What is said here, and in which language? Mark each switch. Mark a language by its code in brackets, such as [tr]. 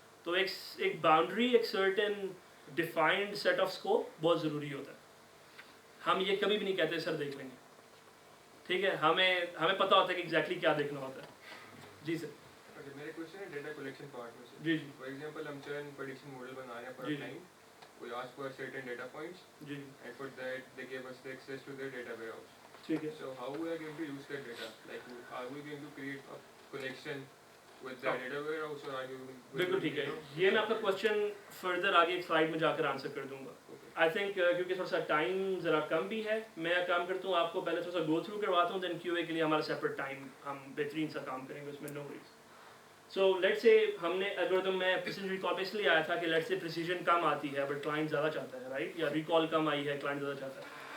[ur] تو ایک باؤنڈری, ایک certain defined set of scope بہت ضروری ہوتا ہے. ہم یہ کبھی بھی نہیں کہتے سر دیکھ لیں گے, ٹھیک ہے, ہمیں پتہ ہوتا ہے کہ ایگزیکٹلی کیا دیکھنا ہوتا ہے. جی سر. میرے کوشچن ہے ڈیٹا کلیکشن پارٹ میں سے. جی جی. فار ایگزامپل ہم چرن پریڈکشن ماڈل بنا رہے ہیں پر time. [en] We ask for certain data points, and for that they gave us the access to their data warehouse. Okay. So how we are going to use that data? Like, are we going to create a connection with that data warehouse, or are you? [ur] بالکل ٹھیک ہے, یہ میں آپ کا question further آگے ایک slide میں جا کر آنسر کر دوں گا. آئی تھنک کیونکہ تھوڑا سا ٹائم ذرا کم بھی ہے, میں کام کرتا ہوں آپ کو پہلے تھوڑا سا گو تھرو کرواتا ہوں, دین کیو اے کے لیے ہمارا سیپریٹ ٹائم ہم بہترین سا کام کریں گے, اس میں نو وریز. سو لیٹ سے ہم نے الگورتھم میں پریسیجن ریکال پہ اس لیے آیا تھا کہ لیٹ سے پریسیجن کم آتی ہے بٹ کلائنٹ زیادہ چاہتا ہے, رائٹ, یا ریکال کم آئی ہے کلائنٹ زیادہ چاہتا ہے.